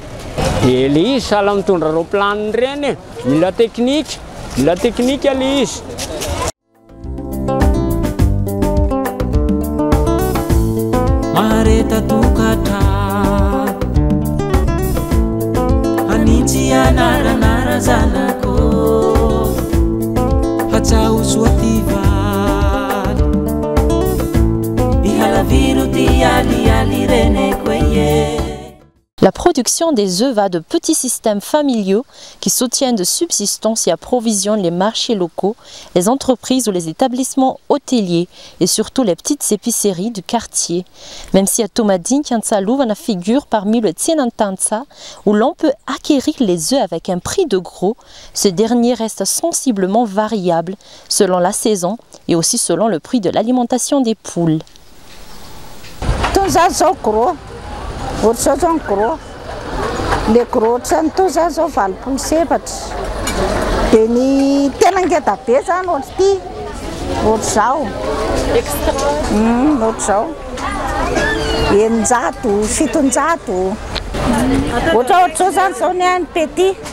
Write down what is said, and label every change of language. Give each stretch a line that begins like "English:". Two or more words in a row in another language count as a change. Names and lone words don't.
Malagasy: Dia le izy sahala mitondra roplaniny ireny, mila teknika le izy. Mareta tukata Aniti anara zanako Hatau suativat Ihalaviru di ali rene kweye.
French: La production des œufs va de petits systèmes familiaux qui soutiennent de subsistance et approvisionnent les marchés locaux, les entreprises ou les établissements hôteliers et surtout les petites épiceries du quartier. Même si à Tomadine, Kiansalouva figure parmi le Tienantansa où l'on peut acquérir les œufs avec un prix de gros, ce dernier reste sensiblement variable selon la saison et aussi selon le prix de l'alimentation des poules.
Malagasy: Ohatr'izao gros,
French: le gros
Malagasy: ohatr'izany zao 27. Dia ny tena ngeda be zany ohatr'ity, ohatr'izao. Ohatr'izao. 900, 700. Ohatr'izao zany zao ny any petit.